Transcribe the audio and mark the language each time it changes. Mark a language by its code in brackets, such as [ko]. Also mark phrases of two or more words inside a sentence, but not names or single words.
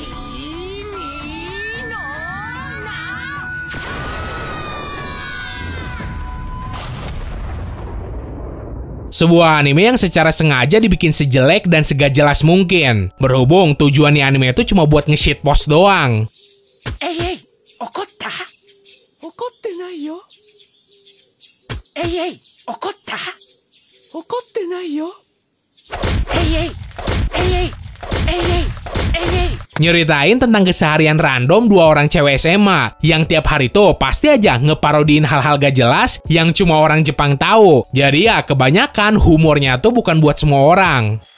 [id] Sebuah anime yang secara sengaja dibikin sejelek dan segak jelas mungkin. Berhubung tujuannya anime itu cuma buat nge-shitpost doang. [ja] Okotta? 怒ってないよ. 怒った？怒ってないよ. [id] Nyeritain tentang keseharian random dua orang cewek SMA yang tiap hari tuh pasti aja ngeparodiin hal-hal gak jelas yang cuma orang Jepang tahu. Jadi ya kebanyakan humornya tuh bukan buat semua orang.